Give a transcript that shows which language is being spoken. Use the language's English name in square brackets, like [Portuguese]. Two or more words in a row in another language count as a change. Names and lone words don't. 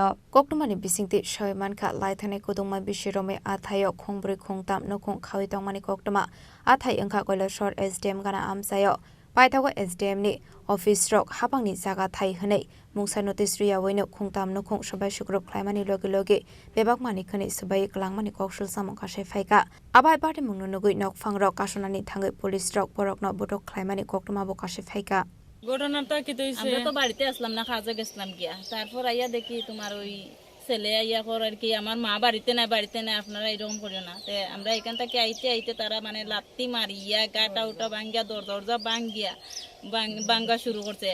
[Kok Borok] koktumani bisingti shawiman kha laithane kodongma bishirome athayo khongbrui khongtam nokong khawi tongmani koktuma athai angkha koila shahar SDM gana amsayo Paithago SDM ni office rock hapangni jaga thai hne mungsa notice riya weno khungtam no khung sabai sugrup khlaimani loge bebak mani khani sabai klangmani kokshul samong khase phaika abai party mungno nugui nok phangrok kasonani thangai police rock borok no botok khlaimani koktuma bo khase phaika [Bangla] ঘটনাটা কি হইছে আমরা তো বাড়িতে আসলাম না, কাজে গেছিলাম গিয়া, তারপর আইয়া দেখি তোমার ওই ছেলে আইয়া কর আর কি আমার মা বাড়িতে নাই, আপনারা এরকম করিও না। তে আমরা এখান থেকে আইতে তারা মানে লাত্তি মারিয়া গাটা উটা ভাঙ্গিয়া দরজা ভাঙ্গা শুরু করছে।